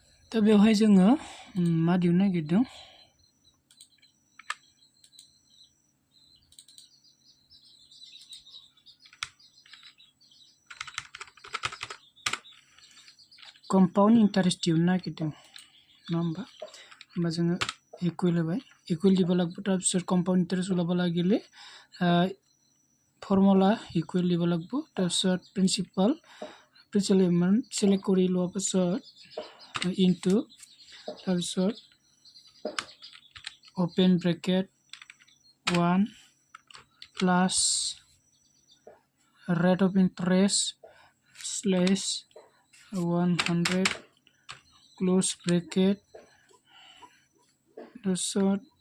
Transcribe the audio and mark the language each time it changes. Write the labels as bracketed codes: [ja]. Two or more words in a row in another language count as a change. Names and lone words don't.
[brx] दा बेवहाय जोङो मा दिहुननो नागिरदों [en] compound interest [brx] दिहुननो नागिरदों नङा होमबा जोङो इकुवेल होबाय इकुवेल [as] দিব লাগিব তাৰপিছত [en] compound interest [as] ওলাব লাগিলে [en] formula equal [as] দিব লাগিব তাৰপিছত [en] principal amount select [as] কৰি লোৱাৰ পাছত ইনটু তাৰপিছত [en] open bracket 1 plus rate of interest slash 100 close bracket তাৰপিছত